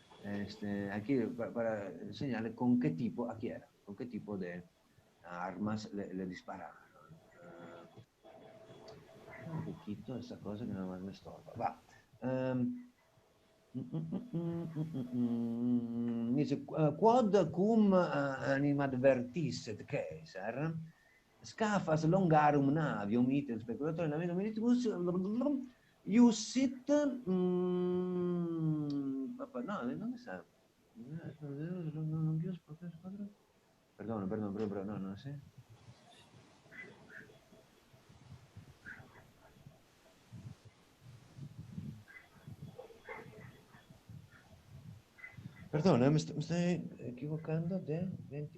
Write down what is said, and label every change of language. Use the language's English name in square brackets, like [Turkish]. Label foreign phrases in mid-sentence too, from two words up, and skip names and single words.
[Spanish] Aquí para enseñarle con qué tipo, aquí era, con qué tipo de armas le dispararon. Un poquito esa cosa que nada más me estorba. Va. Dice, [Latin] quod cum animadvertisset Caesar, scafas longarum navium item speculatore navium militibus iussit, [Spanish] papà, no, ¿dónde está? Perdón, no, no sé. Perdona, me estoy equivocando de 20.